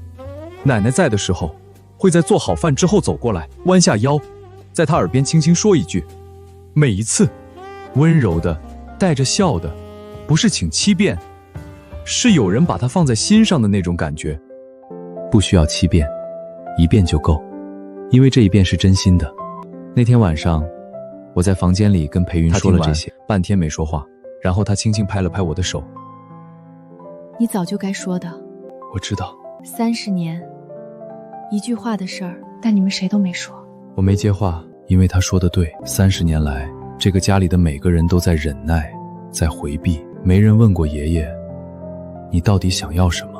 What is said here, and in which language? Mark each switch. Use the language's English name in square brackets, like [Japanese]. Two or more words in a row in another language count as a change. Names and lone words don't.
[Chinese] 奶奶在的時候，會在做好飯之後走過來，彎下腰，在她耳邊輕輕說一句，每一次溫柔的帶着笑的，不是請7遍，是有人把她放在心上的那種感覺。不需要7遍，1遍就夠，因為這一遍是真心的。那天晚上我在房間裡跟裴雲說了這些，半天沒說話，然後他輕輕拍了拍我的手。你早就該說的。我知道。 30年一句話的事兒，但你們誰都沒說。我沒接話，因為他說的對，30年來這個家裡的每個人都在忍耐，在回避，沒人問過爺爺你到底想要什麼。